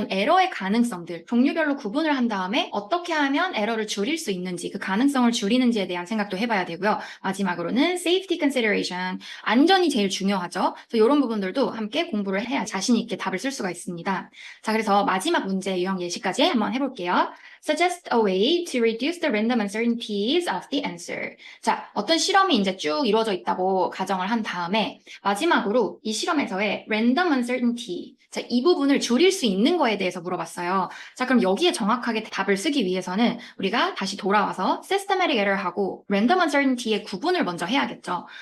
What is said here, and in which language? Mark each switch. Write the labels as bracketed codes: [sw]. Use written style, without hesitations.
[ko] 어떤 에러의 가능성들, 종류별로 구분을 한 다음에 어떻게 하면 에러를 줄일 수 있는지, 그 가능성을 줄이는지에 대한 생각도 해봐야 되고요. 마지막으로는 safety consideration, 안전이 제일 중요하죠. 그래서 이런 부분들도 함께 공부를 해야 자신 있게 답을 쓸 수가 있습니다. 자, 그래서 마지막 문제 유형 예시까지 한번 해볼게요. [en] Suggest a way to reduce the random uncertainties of the answer. [ko] 자, 어떤 실험이 이제 쭉 이루어져 있다고 가정을 한 다음에 마지막으로 이 실험에서의 random uncertainty, 자, 이 부분을 줄일 수 있는 거에 대해서 물어봤어요. 자, 그럼 여기에 정확하게 답을 쓰기 위해서는 우리가 다시 돌아와서 systematic error하고 random uncertainty의 구분을 먼저 해야겠죠.